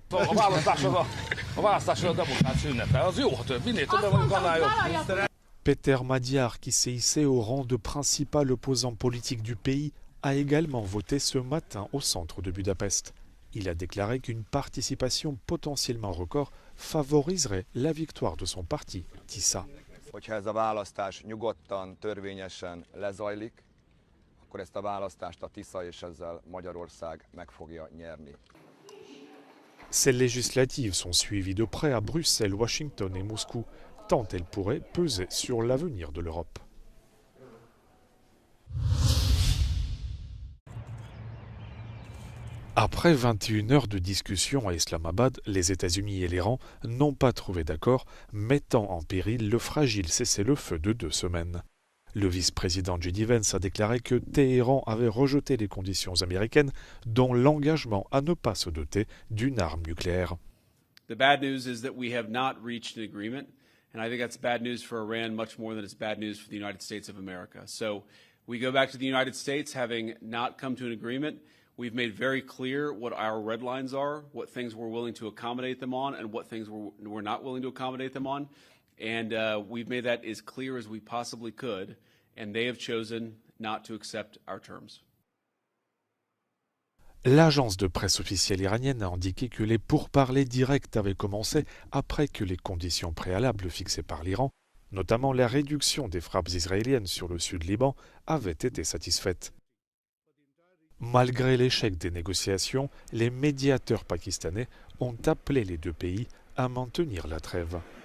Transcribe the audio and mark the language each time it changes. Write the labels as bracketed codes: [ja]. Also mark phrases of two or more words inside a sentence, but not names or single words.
[fr] Péter Magyar, qui s'est hissé au rang de principal opposant politique du pays, a également voté ce matin au centre de Budapest. Il a déclaré qu'une participation potentiellement record favoriserait la victoire de son parti, TISZA. [hu] Hogyha ez a választás nyugodtan, törvényesen lezajlik, akkor ezt a választást a TISZA és ezzel Magyarország meg fogja nyerni. [fr] Ces législatives sont suivies de près à Bruxelles, Washington et Moscou, tant elles pourraient peser sur l'avenir de l'Europe. Après 21 heures de discussion à Islamabad, les États-Unis et l'Iran n'ont pas trouvé d'accord, mettant en péril le fragile cessez-le-feu de 2 semaines. Le vice-président J.D. Vance a déclaré que Téhéran avait rejeté les conditions américaines, dont l'engagement à ne pas se doter d'une arme nucléaire. [en] The bad news is that we have not reached an agreement, and I think that's bad news for Iran much more than it's bad news for the United States of America. So we go back to the United States having not come to an agreement. We've made very clear what our red lines are, what things we're willing to accommodate them on, and what things we're not willing to accommodate them on. And we've made that as clear as we possibly could, and they have chosen not to accept our terms. [fr] L'agence de presse officielle iranienne a indiqué que les pourparlers directs avaient commencé après que les conditions préalables fixées par l'Iran, notamment la réduction des frappes israéliennes sur le sud Liban, avaient été satisfaites. Malgré l'échec des négociations, les médiateurs pakistanais ont appelé les deux pays à maintenir la trêve.